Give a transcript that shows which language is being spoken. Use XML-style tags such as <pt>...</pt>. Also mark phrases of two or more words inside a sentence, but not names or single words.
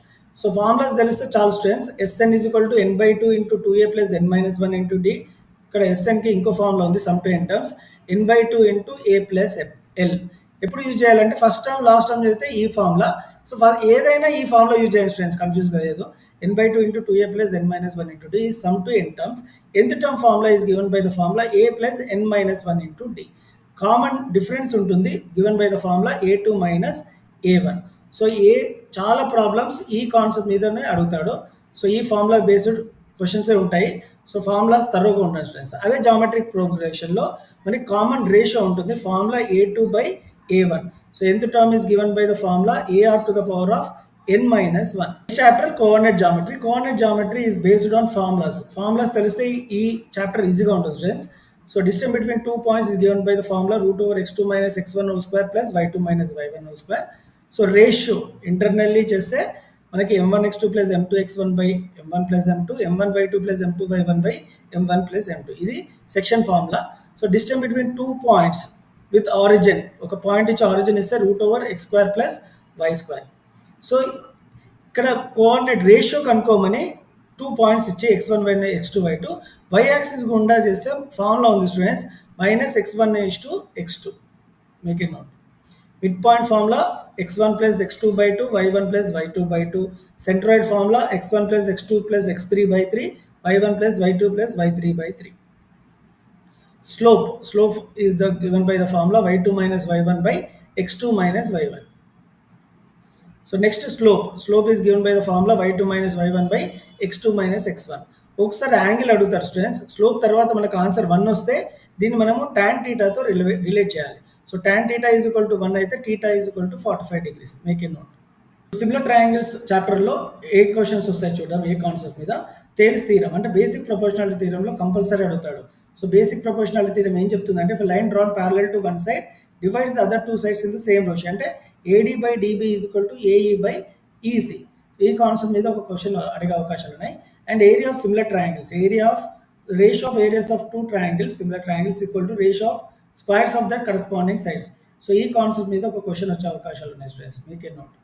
<en>so formulas</en> <te>తెలిస్తే చాలా స్టూడెంట్స్. Sn = n/2 × 2a + n - 1 × d. ఇక్కడ Snకి ఇంకో ఫార్ములా ఉంది,</te> <en>sum to n terms.</en> <te>n/2 × a + l. ఎప్పుడు యూజ్ చేయాలంటే</te> <en>first term last term</en> <te>చేస్తే ఈ ఫార్ములా. సో ఏదైనా ఈ</te> <en>formula use</en> <te>చేయండి స్టూడెంట్స్, కన్ఫ్యూజ్ కాలేదు.</te> <en>n/2 × 2a + n - 1 × d is sum to n terms. nth term formula is given by the formula a + n - 1 × d. common difference ఉంటుంది given by the formula a2 - a1.</en> <te>సో చాలా ప్రాబ్లమ్స్ ఈ కాన్సెప్ట్ మీదనే అడుగుతాడు. సో ఈ</te> <en>formula based questions</en> <te>ఉంటాయి.</te> <en>so formulas</en> <te>తరువుగా ఉంటాయి స్టూడెంట్స్. అదే</te> <en>geometric progression</en> <te>మనకి</te> <en>common ratio</en> <te>ఉంటుంది, ఫార్ములా a2/a1.</te> <en>సో nth term is given by the formula ar to the power of n - 1. This chapter coordinate geometry. Coordinate geometry is based on formulas. Formulas</en> <te>తెలిస్తే ఈ చాప్టర్ ఈజీగా ఉంటుంది</te> <en>students. so distance between 2 points is given by the formula √x2 - x1 whole square + y2 - y1 whole square. so ratio internally</en> <te>చేస్తే మనకి m1x2 + m2x1/m1 + m2, m1y2 + m2y1/m1 + m2. ఇది</te> <en>section formula. so distance between 2 points with origin,</en> <te>ఒక పాయింట్ ఇచ్చి ఆరిజిన్ ఇస్తే √x² + y². సో ఇక్కడ</te> <en>coordinate ratio</en> <te>కనుక్కోమని 2 పాయింట్స్ ఇచ్చి x1 y x2 y2 y యాక్సిస్ గుండా చేస్తే ఫార్ములా ఉంది స్టూడెంట్స్ -x1 = x2.</te> <en>make a note. mid point formula x1 + x2/2 y1 + y2/2. centroid formula x1 + x2 + x3/3 y1 + y2 + y3/3. Slope is given by the formula y2 - y1/x2 - y1. So next slope is given by the formula y2 - y1/x2 - x1.</en> <te>ఒకసారి యాంగిల్ అడుగుతారు స్టూడెంట్స్. స్లోప్ తర్వాత మనకు ఆన్సర్ 1 వస్తే దీన్ని మనము tan θతో రిలేట్ చేయాలి.</te> <en>సో tan θ = 1 అయితే θ = 45 degrees. make a note. similar triangles</en> <te>చాప్టర్లో ఏ క్వశ్చన్స్ వస్తాయి చూద్దాం. ఏ కాన్సెప్ట్ మీద? థేల్స్ థీరం అంటే</te> <en>basic proportionality theorem</en> <te>కంపల్సరీ అడుగుతాడు.</te> <en>so basic proportionality theorem</en> <te>ఏం చెప్తుందంటే</te> <en>if line drawn parallel to one side divides the other 2 sides in the same ratio అంటే AD/DB = AE/EC.</en> <te>ఈ కాన్సెప్ట్ మీద ఒక క్వశ్చన్ అడిగే అవకాశాలు ఉన్నాయి.</te> <en>and area of similar triangles, ratio of areas of 2 triangles similar triangles = ratio of squares of the corresponding sides.</en> <te>సో ఈ కాన్సెప్ట్ మీద ఒక క్వశ్చన్ వచ్చే అవకాశాలు ఉన్నాయి స్టూడెంట్స్.</te>